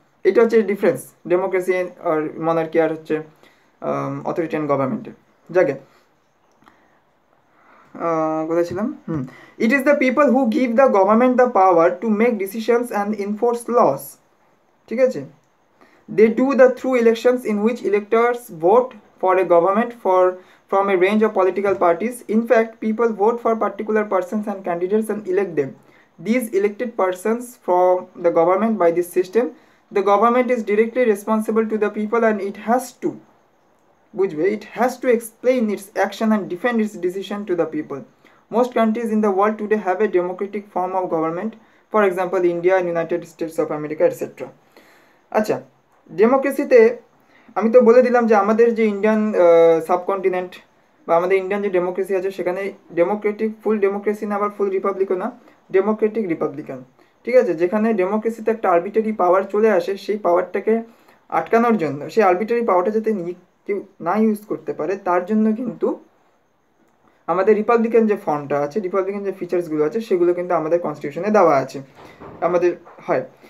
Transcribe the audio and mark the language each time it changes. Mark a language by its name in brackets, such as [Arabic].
[Bangla] এটা হচ্ছে difference democracy আর monarchy আর হচ্ছে অথরিটেরিয়ান গভর্নমেন্টে। যাকে কোথায় ছিলাম? [English] It is the people who give the government the power to make decisions and enforce laws. [Bangla] ঠিক আছে? [English] They do the through elections in which electors vote for a government from a range of political parties. In fact, people vote for particular persons and candidates and elect them. These elected persons from the government by this system, the government is directly responsible to the people and it has to, it has to explain its action and defend its decision to the people. Most countries in the world today have a democratic form of government, for example India and United States of America, etc. [Bangla] আচ্ছা, ডেমোক্রেসিতে আমি তো বলে দিলাম যে আমাদের যে Indian subcontinent বা আমাদের ইন্ডিয়ান যে ডেমোক্রেসি আছে সেখানে ডেমোক্রেটিক ফুল ডেমোক্রেসি না, আবার ফুল রিপাবলিকও না, ডেমোক্রেটিক রিপাবলিকান। ঠিক আছে? যেখানে ডেমোক্রেসিতে একটা আরবিটারি পাওয়ার চলে আসে, সেই পাওয়ারটাকে আটকানোর জন্য, সেই আরবিটারি পাওয়ারটা যাতে কেউ না ইউজ করতে পারে তার জন্য কিন্তু আমাদের রিপাবলিকান যে ফর্মটা আছে, রিপাবলিকান যে ফিচার্সগুলো আছে সেগুলো কিন্তু আমাদের কনস্টিটিউশনে দেওয়া আছে, আমাদের হয়।